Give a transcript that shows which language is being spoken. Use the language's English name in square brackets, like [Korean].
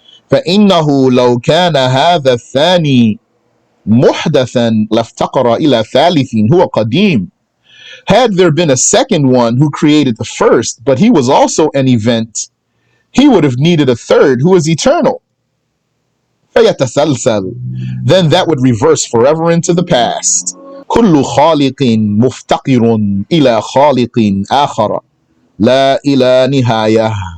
[Arabic] فإنه لو كان هذا الثاني محدثا لافتقر إلى ثالث هو قديم. [English] Had there been a second one who created the first, but he was also an event, he would have needed a third who is eternal. [Arabic] فيتسلسل. [English] Then that would reverse forever into the past. [Arabic] كل خالق مفتقر إلى خالق آخر لا إلى نهاية.